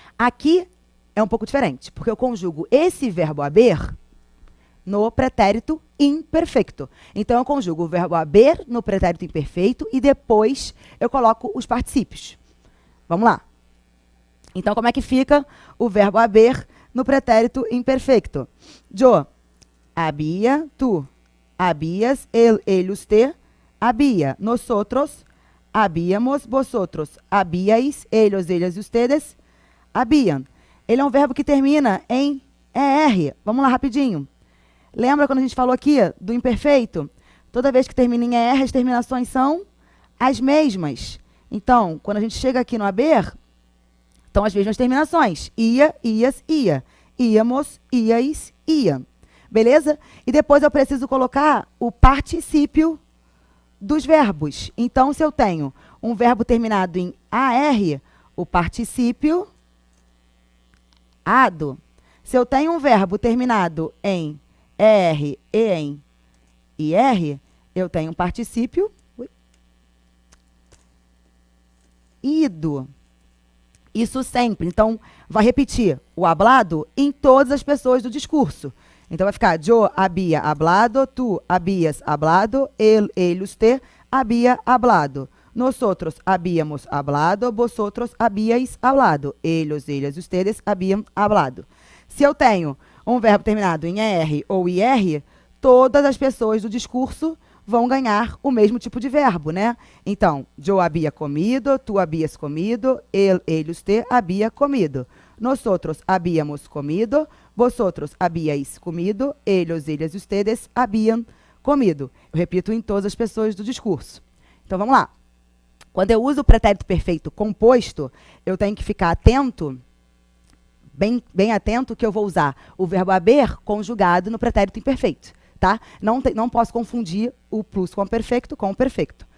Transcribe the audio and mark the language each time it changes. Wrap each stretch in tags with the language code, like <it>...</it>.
<pt>Aqui é um pouco diferente, porque eu conjugo esse verbo haber no pretérito imperfeito. Então, eu conjugo o verbo haber no pretérito imperfeito e depois eu coloco os particípios. Vamos lá. Então, como é que fica o verbo haber no pretérito imperfeito?</pt> <es>Yo había, tú habías, él, usted había, nosotros habíamos, vosotros habíais, ellos, ellas e ustedes habían.</es> <pt>Ele é um verbo que termina em ER. Vamos lá rapidinho. Lembra quando a gente falou aqui do imperfeito? Toda vez que termina em ER, as terminações são as mesmas. Então, quando a gente chega aqui no haber, estão as mesmas terminações.</pt> <es>Ia, ias, ia. Íamos, iais, ia. Beleza?</es> <pt>E depois eu preciso colocar o particípio dos verbos. Então, se eu tenho um verbo terminado em AR, o particípio ado. Se eu tenho um verbo terminado em ER e em IR, eu tenho um particípio ido. Isso sempre. Então, vai repetir o hablado em todas as pessoas do discurso. Então, vai ficar</pt> <es>yo había hablado, tú habías hablado, él, usted había hablado. Nosotros habíamos hablado, vosotros habíais hablado. Ellos, ellas, ustedes habían hablado.</es> <pt>Se eu tenho um verbo terminado em ER ou IR, todas as pessoas do discurso vão ganhar o mesmo tipo de verbo, né?</pt> <es>Então, yo había comido, tú habías comido, él, usted había comido. Nosotros habíamos comido, vosotros habíais comido, ellos, ellas, ustedes habían comido.</es> <pt>Eu repito em todas as pessoas do discurso. Então, vamos lá. Quando eu uso o pretérito perfeito composto, eu tenho que ficar atento, bem atento, que eu vou usar o verbo haber conjugado no pretérito imperfeito. Tá? Não posso confundir o plus com o perfeito.</pt>